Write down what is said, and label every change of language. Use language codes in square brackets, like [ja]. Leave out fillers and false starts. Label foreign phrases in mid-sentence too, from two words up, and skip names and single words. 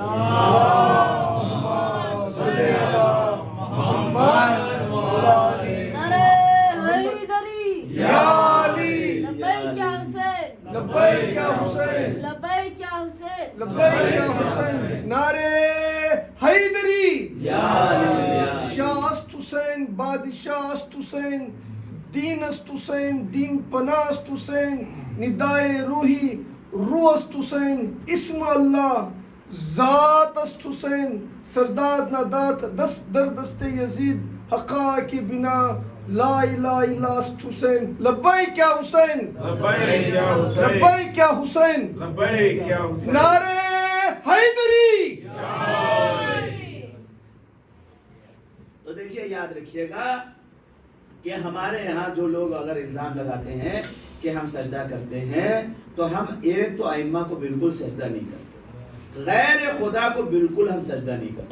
[ur] نعرہ حیدری [ar] یا علی لبیک یا حسین لبیک یا حسین لبیک یا حسین لبیک یا حسین. [ur] نعرہ حیدری [ar] یا علی [fa] شاہ است حسین، بادشاہ است حسین، دین است حسین، دین پناہ است حسین، ندائے روحی روح است حسین، اسم اللہ ذات است حسین، سرداد نادات دست در دست یزید، حقا کی بنا [ar] لا الہ الا [fa] است حسین. [ar] لبیک یا حسین لبیک یا حسین لبیک یا حسین. لبیک یا حسین. [ur] نعرہ حیدری. تو دیکھیے یاد رکھیے گا کہ ہمارے یہاں جو لوگ اگر الزام لگاتے ہیں کہ ہم سجدہ کرتے ہیں تو ہم ایک تو ائمہ کو بالکل سجدہ نہیں کرتے، غیر خدا کو بالکل ہم سجدہ نہیں کرتے.